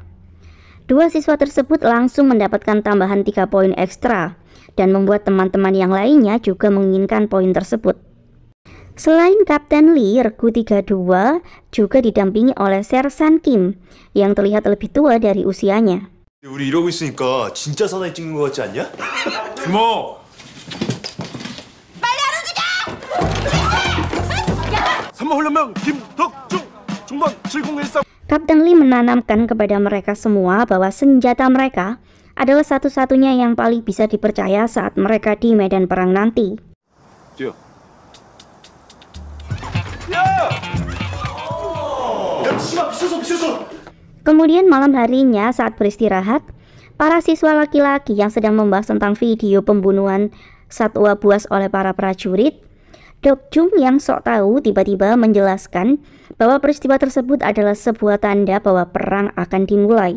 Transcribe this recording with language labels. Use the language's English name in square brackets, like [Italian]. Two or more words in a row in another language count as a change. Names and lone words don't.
[Indonesian] Dua siswa tersebut langsung mendapatkan tambahan 3 poin ekstra dan membuat teman-teman yang lainnya juga menginginkan poin tersebut. Selain Kapten Lee, Regu 32 juga didampingi oleh Sersan Kim yang terlihat lebih tua dari usianya. [Korean] 우리 이러고 있으니까 진짜 사나이 찍는 거 같지 않냐? 주모! 빨리 안 움직여! 3번 훈련병 김덕중! 중반 7013! [Indonesian] Kapten Lee menanamkan kepada mereka semua bahwa senjata mereka adalah satu-satunya yang paling bisa dipercaya saat mereka di medan perang nanti. [Korean] 뛰어. 야! 야, 치마 비춰서! [Indonesian] Kemudian malam harinya saat beristirahat, para siswa laki-laki yang sedang membahas tentang video pembunuhan satwa buas oleh para prajurit, Dok Jung yang sok tahu tiba-tiba menjelaskan bahwa peristiwa tersebut adalah sebuah tanda bahwa perang akan dimulai.